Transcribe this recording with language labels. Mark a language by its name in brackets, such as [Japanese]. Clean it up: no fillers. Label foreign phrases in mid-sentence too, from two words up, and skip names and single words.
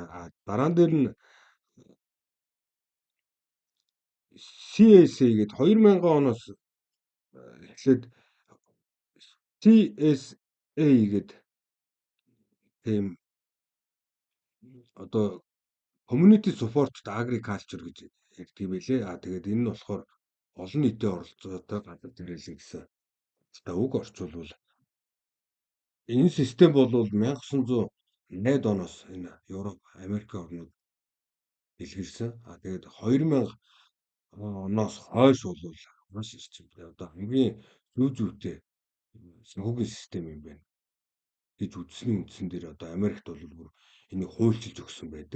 [Mongolian] Дараа нь дээр нь CSA гээд 2000 оноос эхлээд CSA гээд тийм одоо [English] community supported agriculture [Mongolian] гэж ярьдаг юм байлээ. Тэгээд энэ нь болохоор олон нийтийн оролцоотой газар тариалан гэсэн үг орчуулвал энэ систем бол 1980-ад оноос энэ Европ, Америк орнууд дэлгэрсэн. Тэгээд 2000 оноос хойш бол маш эрчимтэй одоо хамгийн зүйтэй санхүүгийн систем юм байна гэж үзсний үндсэн дээр одоо Америкт бол бүр энийг хуульчилж өгсөн байдаг.